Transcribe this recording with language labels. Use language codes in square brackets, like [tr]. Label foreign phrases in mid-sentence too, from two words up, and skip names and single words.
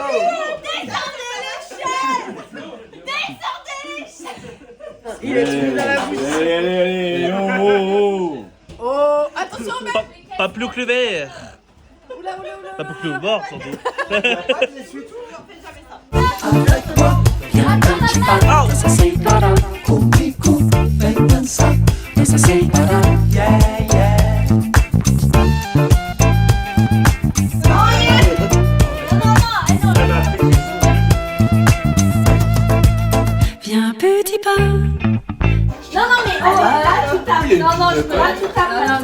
[fr] Il est tombé dans la bouche. Allez, allez, allez, oh, oh, oh. Oh, attention, mec. Pas plus que le verre. Oula, oula, oula. Pas plus que le bord surtout. Avec moi, viens [pt] acreditar, dança sem parar. Comigo, vem dançar. Dança sem parar, [en] yeah, yeah. [fr] Viens petit pas, Non, mais là tu tapes. Non, je peux pas, tu tapes.